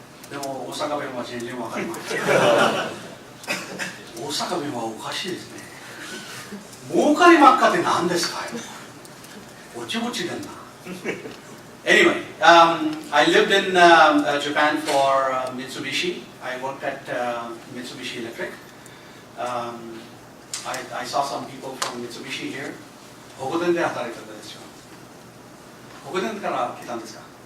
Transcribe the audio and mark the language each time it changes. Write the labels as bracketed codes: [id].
[ja] でも大阪弁は全然わかりません。大阪弁はおかしいですね。儲かりばっかって何ですか？おちぼちでんな。 [en] Anyway, I lived in Japan for Mitsubishi. I worked at Mitsubishi Electric. I saw some people from Mitsubishi here. [ja] ホコテンで働いてたでしょ。ホコテンから来たんですか？